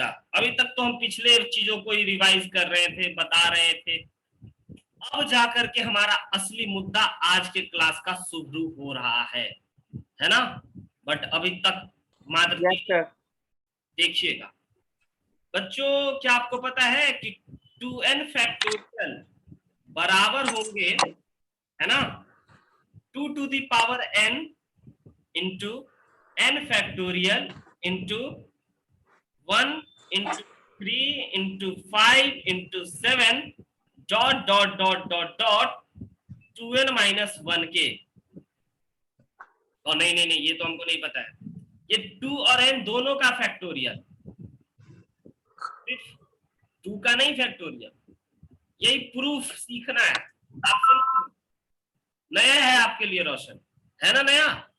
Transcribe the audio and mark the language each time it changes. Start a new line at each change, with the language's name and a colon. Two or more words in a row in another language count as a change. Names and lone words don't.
Hindi: अभी तक तो हम पिछले चीजों को ही रिवाइज कर रहे थे, बता रहे थे, अब जाकर के हमारा असली मुद्दा आज के क्लास का शुरू हो रहा है ना? बट अभी तक मात्र देखिएगा बच्चों, क्या आपको पता है कि 2n फैक्टोरियल बराबर होंगे, है ना,
English: 2 to the power n into n factorial into 1 into 3 into 5 into 7 dot dot dot dot dot 2n minus 1
Hindi: के। और नहीं ये तो हमको नहीं पता है, ये 2 और n दोनों का फैक्टोरियल, सिर्फ 2 का नहीं फैक्टोरियल। यही प्रूफ सीखना है आपसे, नया है आपके लिए रोशन, है ना नया?